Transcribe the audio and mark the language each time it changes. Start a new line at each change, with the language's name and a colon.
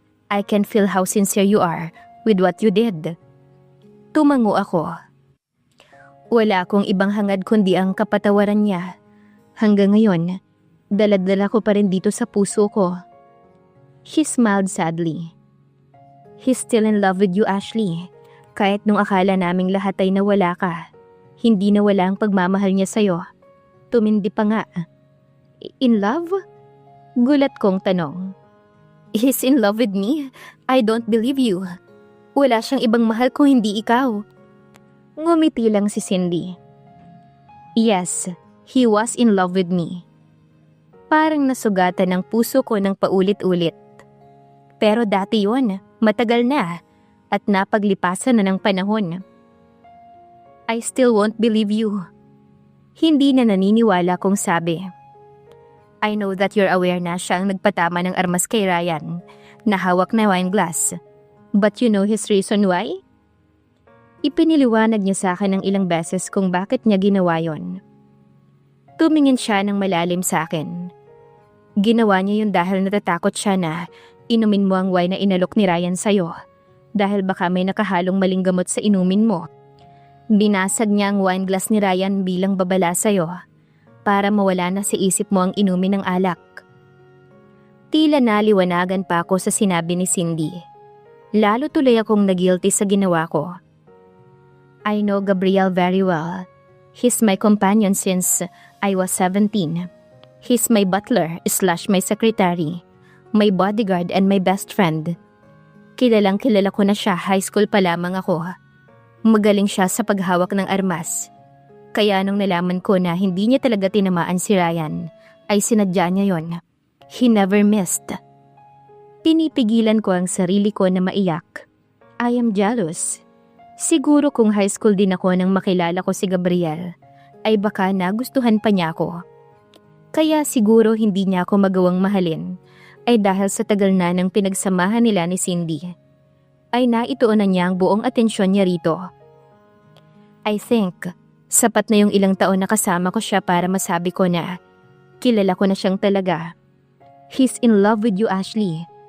English: I can feel how sincere you are with what you did.
Filipino: Tumango ako. Wala akong ibang hangad kundi ang kapatawaran niya. Hanggang ngayon, daladala ko pa rin dito sa puso ko.
English: She smiled sadly. He's still in love with you, Ashley.
Filipino: Kahit nung akala naming lahat ay nawala ka. Hindi nawala ang pagmamahal niya sa'yo. Tumindi pa nga.
English: In love?
Filipino: Gulat kong tanong.
English: He's in love with me? I don't believe you.
Filipino: Wala siyang ibang mahal kung hindi ikaw. Ngumiti lang si Cindy.
English: Yes, he was in love with me.
Filipino: Parang nasugatan ang puso ko ng paulit-ulit. Pero dati yun, matagal na, at napaglipasan na ng panahon.
English: I still won't believe you.
Filipino: Hindi na naniniwala kong sabi.
English: I know that you're aware
Filipino: na siya ang nagpatama ng armas kay Ryan, na hawak na wine glass.
English: But you know his reason why?
Filipino: Ipiniliwanag niya sa akin ng ilang beses kung bakit niya ginawa yon. Tumingin siya ng malalim sa akin. Ginawa niya yun dahil natatakot siya na inumin mo ang wine na inalok ni Ryan sa'yo dahil baka may nakahalong maling gamot sa inumin mo. Binasag niya ang wine glass ni Ryan bilang babala sa'yo para mawala na sa isip mo ang inumin ng alak. Tila naliwanagan pa ako sa sinabi ni Cindy. Lalo tuloy akong nagilty sa ginawa ko.
English: I know Gabriel very well. He's my companion since I was 17. He's my butler / my secretary, my bodyguard and my best friend.
Filipino: Kilalang kilala ko na siya, high school pa lamang ako. Magaling siya sa paghawak ng armas. Kaya nung nalaman ko na hindi niya talaga tinamaan si Ryan, ay sinadya niya yon.
English: He never missed.
Filipino: Pinipigilan ko ang sarili ko na maiyak.
English: I am jealous.
Filipino: Siguro kung high school din ako nang makilala ko si Gabriel, ay baka nagustuhan pa niya ako. Kaya siguro hindi niya ako magawang mahalin, ay dahil sa tagal na ng pinagsamahan nila ni Cindy, ay naituon na niya ang buong atensyon niya rito.
English: I think,
Filipino: sapat na yung ilang taon na kasama ko siya para masabi ko na kilala ko na siyang talaga.
English: He's in love with you, Ashley.